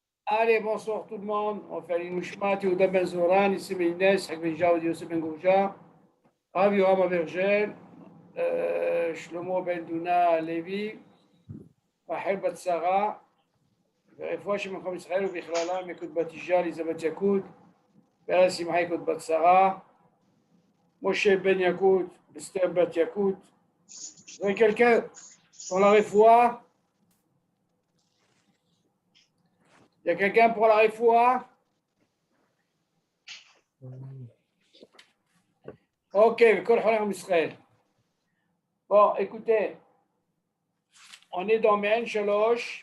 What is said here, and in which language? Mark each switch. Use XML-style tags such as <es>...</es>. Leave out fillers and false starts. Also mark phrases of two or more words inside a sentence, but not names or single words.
<fr>Allez, bonsoir tout le monde. On fait l'Inouchmat, Yehuda Ben Zoran, ici Ben Inès, Hak Ben Jaoud, Yosef Ben Gouja, Rav Yoram Avergel, Shlomo Ben Duna Levi, Rachel Bat Sarah,</fr> <he>ורפואה שמלכם ישראל ובכללם יקוד בת יג'ל, אליזבת יקוד, פרס שמחה יקוד בת שרה, משה בן יקוד, אסתר בת יקוד.</he> <fr>Vous avez quelqu'un pour la refoua? Il y a quelqu'un pour la refoua?</fr> <he>Ok, כל חולם ישראל.</he> <fr>Bon, écoutez, on est dans</fr> <he>מעין שלוש.</he>